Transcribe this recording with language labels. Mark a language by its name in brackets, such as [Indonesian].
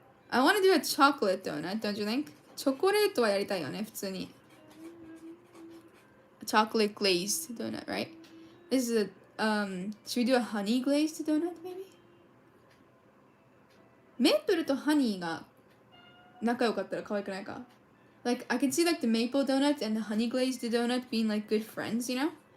[English] I want to do a chocolate donut, don't you think? [Japanese] チョコレートはやりたいよね、普通に。 [English] Chocolate glazed donut, right? This is should we do a honey glazed donut, maybe? [Japanese] メープルとハニーが仲良かったら可愛くないか? [English] Like, I can see like the maple donut and the honey glazed donut being like good friends, you know?